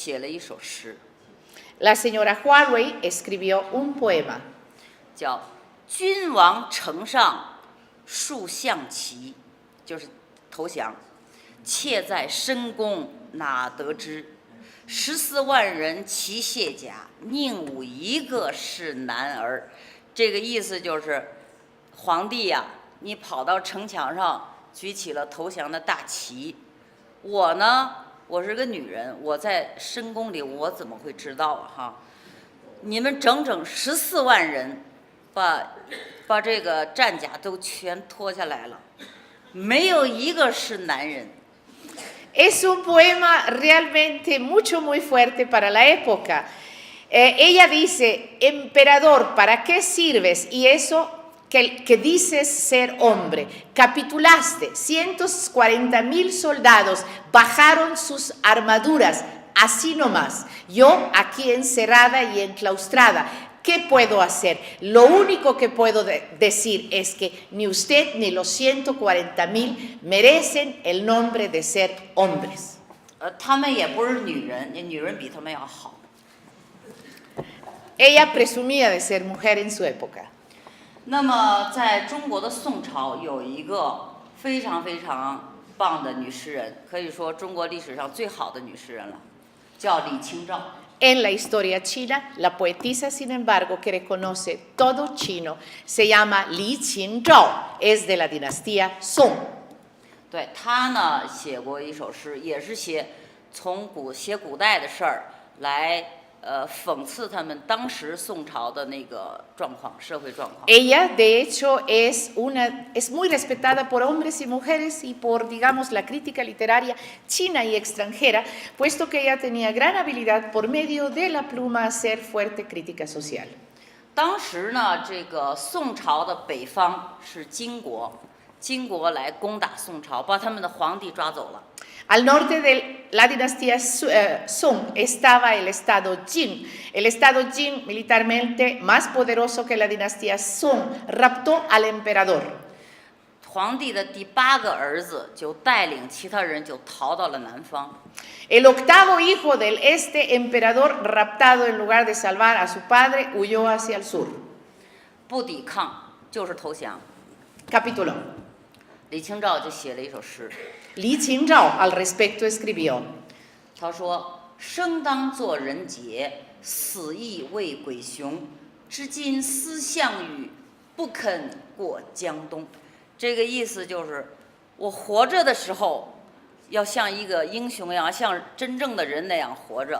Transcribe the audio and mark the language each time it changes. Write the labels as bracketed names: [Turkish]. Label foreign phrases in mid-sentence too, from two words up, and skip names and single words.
[Chinese] 这个花蕊夫人就写了一首诗。 [Spanish] la señora Huawei escribió un poema. [Chinese] 叫君王城上树象棋，就是投降。妾在深宫哪得知？14万人齐卸甲，宁无一个是男儿。这个意思就是，皇帝呀，你跑到城墙上举起了投降的大旗，我呢，我是个女人，我在深宫里，我怎么会知道啊？哈，你们整整14万人。把这个战甲都全脱下来了，没有一个是男人。 [Spanish] Es un poema realmente muy fuerte para la época. Ella dice, emperador, ¿para qué sirves? Y eso que dices ser hombre. Capitulaste, 140,000 soldados bajaron sus armaduras, así nomás. Yo aquí encerrada y enclaustrada. ¿Qué puedo hacer? Lo único que puedo decir es que ni usted ni los 140,000 merecen el nombre de ser hombres. [Chinese] 他们也不是女人，女人比他们要好。 [Spanish] Ella presumía de ser mujer en su época. [Chinese] 那么，在中国的宋朝有一个非常非常棒的女诗人，可以说中国历史上最好的女诗人了，叫李清照。 [Spanish] En la historia china, la poetisa, sin embargo, que reconoce todo chino, se llama Li Qingzhao, es de la dinastía Song. [Chinese] 对，她呢写过一首诗，也是写古代的事儿来讽刺他们当时宋朝的那个状况，社会状况。 [Spanish] Ella, de hecho, es muy respetada por hombres y mujeres y por, digamos, la crítica literaria china y extranjera, puesto que ella tenía gran habilidad por medio de la pluma a hacer fuerte crítica social. [Chinese] 当时呢，这个宋朝的北方是金国，金国来攻打宋朝，把他们的皇帝抓走了。 [Spanish] Al norte de la dinastía Song estaba el estado Jin. El estado Jin, militarmente más poderoso que la dinastía Song, raptó al emperador. [Chinese] 皇帝的第8个儿子就带领其他人就逃到了南方。 [Spanish] El octavo hijo del emperador, raptado en lugar de salvar a su padre, huyó hacia el sur. [Chinese] 不抵抗就是投降。 [Spanish] Capituló. [Chinese] 李清照就写了一首诗。 [Spanish] Li Qingzhao al respecto escribió. [Chinese] 他说：“生当作人杰，死亦为鬼雄。至今思项羽，不肯过江东。” 这个意思就是，我活着的时候，要像一个英雄一样，像真正的人那样活着。